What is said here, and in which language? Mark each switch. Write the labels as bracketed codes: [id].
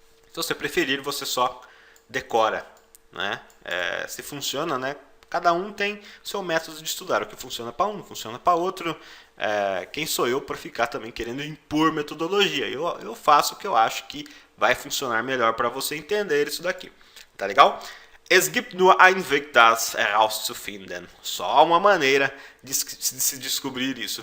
[pt] Se você preferir, você só decora, né? Se funciona, né? Cada um tem seu método de estudar. O que funciona para um, funciona para outro. Quem sou eu para ficar também querendo impor metodologia? Eu faço o que eu acho que vai funcionar melhor para você entender isso daqui. Tá legal? [de] Es gibt nur ein Weg, das herauszufinden. [pt] Só uma maneira de se descobrir isso.